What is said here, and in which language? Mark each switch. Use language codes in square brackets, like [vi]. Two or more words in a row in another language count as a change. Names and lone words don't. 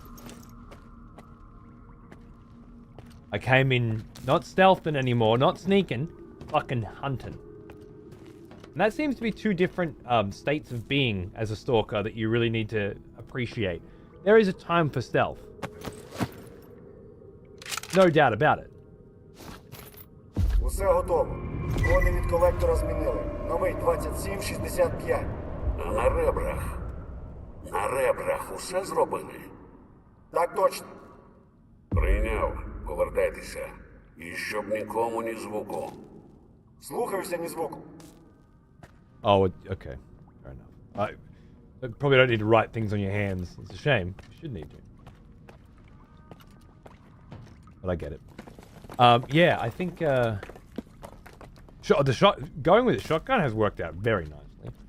[en] I came in not stealthing anymore, not sneaking, fucking hunting. And that seems to be two different states of being as a stalker that you really need to appreciate. There is a time for stealth. No doubt about it. [uk] Усе готово. Коди від колектора змінили. Новий 2765. А на ребрах? На ребрах усе зробили? Так точно. Прийняв. Повертайтеся. І щоб нікому ні звуку. Слухаюся, ні звуку. [en] Oh, okay. Fair enough. I probably don't need to write things on your hands. It's a shame. You should need to. But I get it. Yeah, I think going with the shotgun has worked out very nicely.